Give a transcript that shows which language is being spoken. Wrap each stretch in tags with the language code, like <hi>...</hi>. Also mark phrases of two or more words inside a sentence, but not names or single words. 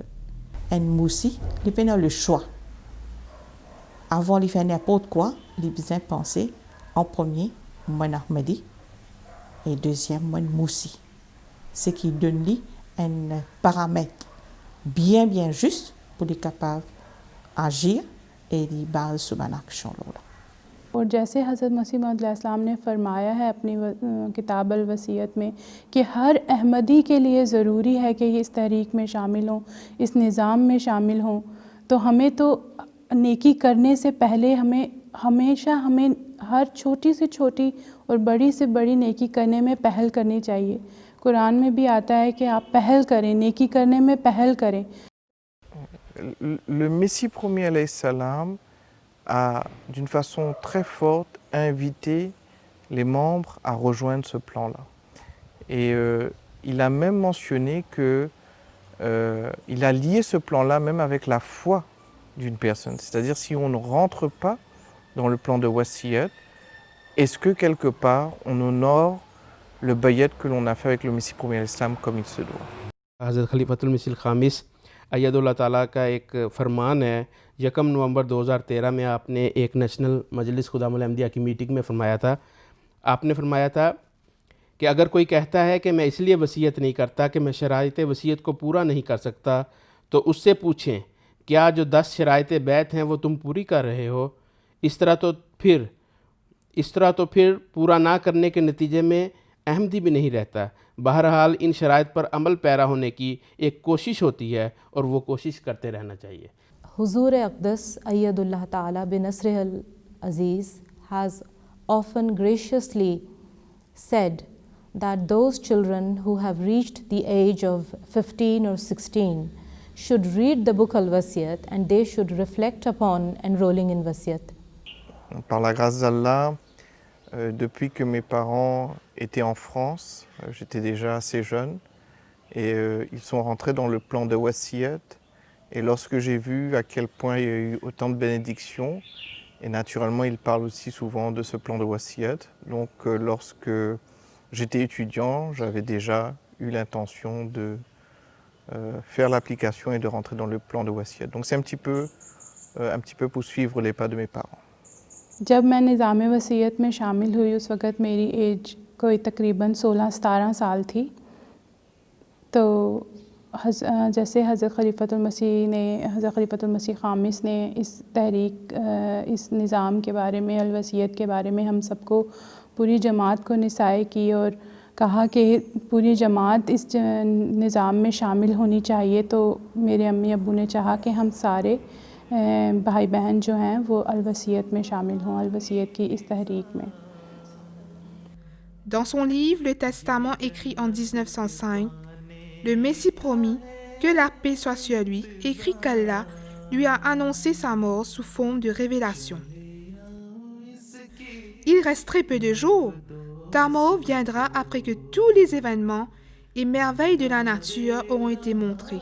<fr>Un moussi, il peut avoir le choix. Avant de faire n'importe quoi, il a besoin de penser en premier, moi Ahmadi, et deuxième, moi moussi. Ce qui donne lui un paramètre bien juste pour être capable d'agir et de baser sur une action.</fr> <ur>اور جیسے حضرت مسیح موعود علیہ السلام نے فرمایا ہے اپنی کتاب الوصیت میں کہ ہر احمدی کے لیے ضروری ہے کہ اس تحریک میں شامل ہوں، اس نظام میں شامل ہوں، تو ہمیں تو نیکی کرنے سے پہلے ہمیں ہر چھوٹی سے چھوٹی اور بڑی سے بڑی نیکی کرنے میں پہل کرنی چاہیے. قرآن میں بھی آتا ہے کہ آپ پہل کریں، نیکی کرنے میں پہل کریں.</ur> <fr>Le Messie premier</fr> <ar>عليه السلام</ar> <fr>a d'une façon très forte invité les membres à rejoindre ce plan-là. Et il a même mentionné que il a lié ce plan-là même avec la foi d'une personne. C'est-à-dire si on ne rentre pas dans le plan de Wasiyat, est-ce que quelque part on honore le bayat que l'on a fait avec le Messie premier</fr> <ar>عليه السلام</ar> <fr>comme il se doit.</fr> <ur>حضرت خلیفۃ المسیح خامس</ur> <ar>أيده الله تعالى</ar> <ur>کا ایک فرمان ہے 1 نومبر 2013 میں آپ نے ایک نیشنل مجلس خدام الاحمدیہ کی میٹنگ میں فرمایا تھا. آپ نے فرمایا تھا کہ اگر کوئی کہتا ہے کہ میں اس لیے وصیت نہیں کرتا کہ میں شرائط وصیت کو پورا نہیں کر سکتا، تو اس سے پوچھیں کیا جو 10 شرائط بیعت ہیں وہ تم پوری کر رہے ہو. اس طرح تو پھر پورا نہ کرنے کے نتیجے میں احمدی بھی نہیں رہتا. بہرحال ان شرائط پر عمل پیرا ہونے کی ایک کوشش ہوتی ہے اور وہ کوشش کرتے رہنا چاہیے.</ur> <en>Huzur Aqdas</en> <ar>أيده الله تعالى بنصره العزيز</ar> <en>has often graciously said that those children who have reached the age of 15 or 16 should read the book Al-Wasiyat and they should reflect upon enrolling in Wasiyat.</en> <fr>Par la grâce d'Allah, depuis que mes parents étaient en France, j'étais déjà assez jeune, et ils sont rentrés dans le plan de Wasiyat. Et lorsque j'ai vu à quel point il y a eu autant de bénédictions, et naturellement ils parlent aussi souvent de ce plan de Wasiyat, donc lorsque j'étais étudiant, j'avais déjà eu l'intention de faire l'application et de rentrer dans le plan de Wasiyat. Donc c'est un petit peu pour suivre les pas de mes parents.</fr> <ur>جب میں نظام وصیت میں شامل ہوئی اس وقت میری ایج کوئی تقریباً 16-17 سال تھی. تو جیسے حضرت خلیفۃ المسیح خامس نے اس تحریک اس نظام کے بارے میں الوصیت کے بارے میں ہم سب کو پوری جماعت کو نصیحت کی اور کہا کہ پوری جماعت اس نظام میں شامل ہونی چاہیے، تو میرے امی ابو نے چاہا کہ ہم سارے بھائی بہن جو ہیں وہ الوصیت میں شامل ہوں، الوصیت کی اس تحریک میں.</ur> <fr>Dans son livre Le Testament écrit en 1905, le Messie promis, que la paix soit sur lui, écrit qu'Allah lui a annoncé sa mort sous forme de révélation. Il reste très peu de jours. Ta mort viendra après que tous les événements et merveilles de la nature auront été montrés.</fr>